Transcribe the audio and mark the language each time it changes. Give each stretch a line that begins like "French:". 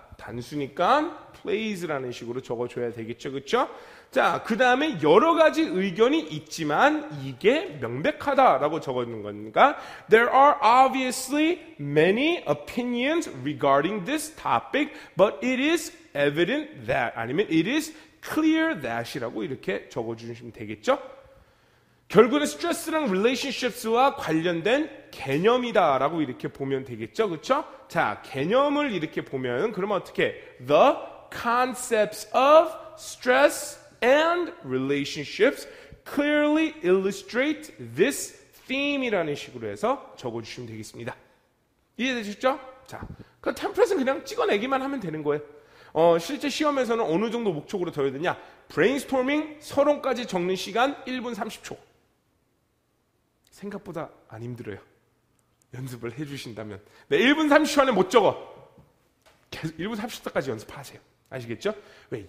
Korean: 단수니까 plays라는 식으로 적어줘야 되겠죠. 그렇죠? 자, 그 다음에 여러 가지 의견이 있지만 이게 명백하다라고 적어주는 거니까
English: There are obviously many opinions regarding this topic, but it is evident that
Korean: 아니면
English: it is clear that
Korean: 이라고 이렇게 적어주시면 되겠죠. 결국은 스트레스랑 relationships와 관련된 개념이다라고 이렇게 보면 되겠죠. 그렇죠? 자, 개념을 이렇게 보면 그러면 어떻게?
English: The concepts of stress and relationships clearly illustrate this theme
Korean: 이라는 식으로 해서 적어주시면 되겠습니다. 이해되셨죠? 자, 그 템플릿은 그냥 찍어내기만 하면 되는 거예요. 실제 시험에서는 어느 정도 목적으로 더 해야 되냐? 브레인스토밍 서론까지 적는 시간 1분 30초. 생각보다 안 힘들어요. 연습을 해주신다면. 네, 1분 30초 안에 못 적어. 계속 1분 30초까지 연습하세요. 아시겠죠? 왜?